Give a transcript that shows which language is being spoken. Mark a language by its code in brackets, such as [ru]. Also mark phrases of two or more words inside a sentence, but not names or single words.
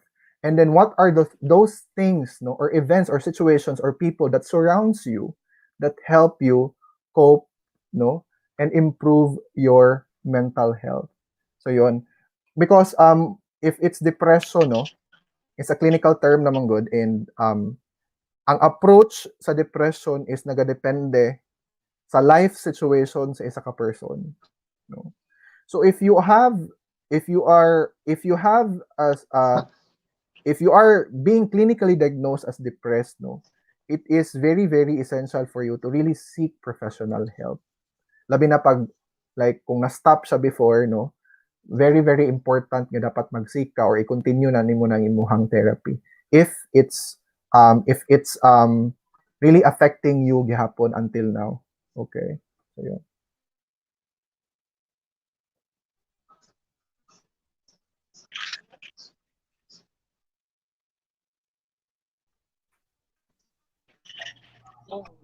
[en] And then what are those things, no, or events or situations or people that surrounds you that help you cope, no, and improve your mental health? So yun. Because if it's depression, no, it's a clinical term naman good, and [ceb] ang approach sa depression is nagadepende sa life situation sa isa ka person, [en] no. So if you have as if you are being clinically diagnosed as depressed, no, it is very, very essential for you to really seek professional help. [ceb] Labi na pag, like, kung na-stop siya before, no, [en] very, very important [ceb] nga dapat mag-seek ka or i-continue na nimo nang imuhang therapy. [en] If it's really affecting you gihapon until now. Okay. So, yun. Mm.